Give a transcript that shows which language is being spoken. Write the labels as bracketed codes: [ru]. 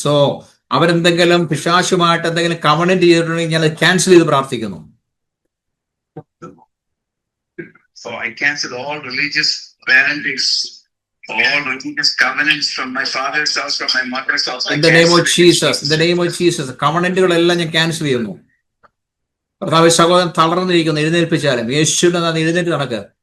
[ml] So അവരെന്തെങ്കിലും പിശാചുമായിട്ട് എന്തെങ്കിലും covenant ചെയ്തിട്ടുണ്ടെങ്കിൽ ഞാൻ ക്യാൻസൽ ചെയ്ത് പ്രാർത്ഥിക്കുന്നു. [en] So I cancel all religious parentage, all religious covenants from my father's house, from my mother's house. In the name of Jesus, in the name of Jesus, [ml] കവണന്റുകളെല്ലാം ഞാൻ cancel ചെയ്യുന്നു. കർത്താവേ, സഹോദരൻ തളർന്നിരിക്കുന്നു, എഴുന്നേൽപ്പിച്ചാലും യേശുവിന്റെ നാമത്തിൽ എഴുന്നേറ്റ് നടക്കുക.